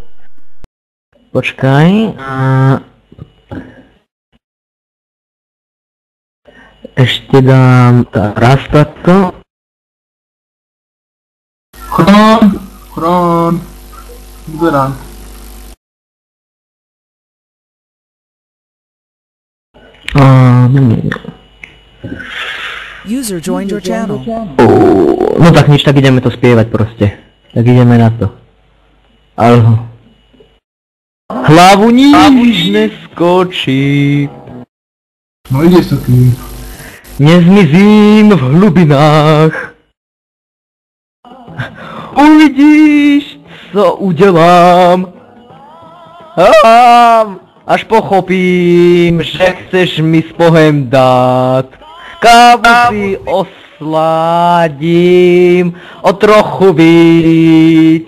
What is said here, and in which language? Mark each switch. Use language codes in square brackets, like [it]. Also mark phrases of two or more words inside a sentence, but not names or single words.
[sk] Počkaj. Ešte dám raz takto. Chrón. Vyberám. [en] User joined your channel. [sk] No tak nič, tak ideme to spievať proste. Tak ideme na to. Alho. Hlavu níž neskočí. No ide sa tým. [cs] Nezmizím v hlubinách. Uvidíš, co udělám. Až pochopím, že chceš mi s Bohem dát. Kávu si osladím o trochu víc.